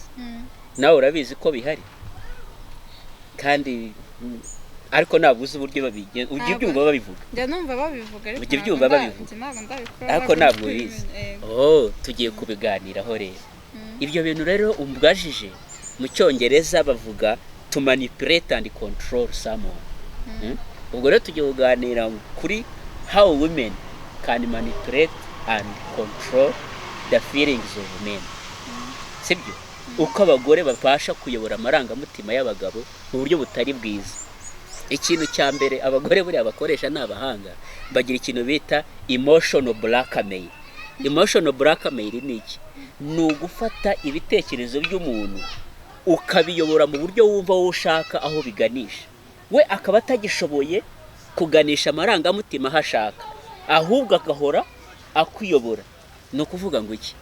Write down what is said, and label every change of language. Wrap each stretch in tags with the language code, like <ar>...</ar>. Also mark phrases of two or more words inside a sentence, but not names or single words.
<rw>Nawe urabizi ko bihari kandi ariko nabuze uburyo babigenza. Ujye byumva babivuga. Njya numva babivuga ariko ujye byumva babivuga ariko ntabwo ubizi. Tugiye kubiganiraho rero. Ibyo bintu rero umbwajije mu Cyongereza bavuga</rw> <en>to manipulate and control someone.</en> <rw>Ubwo rero tugiye kuganira kuri</rw> <en>how women can manipulate and control the feelings of men.</en> <rw>Sibyo? Uko abagore babasha kuyobora amarangamutima y'abagabo mu buryo butari bwiza. Ikintu cya mbere abagore buri abakoresha n'abahanga bagira ikintu bita</rw> <en>emotional blackmail. Emotional blackmail</en> <rw>ni iki? Ni ugufata ibitekerezo by'umuntu ukabiyobora mu buryo wumva wowe ushaka aho biganisha, we akaba atagishoboye kuganisha amarangamutima hashaka, ahubwo agahora akuyobora. No kuvuga ngo iki?</rw>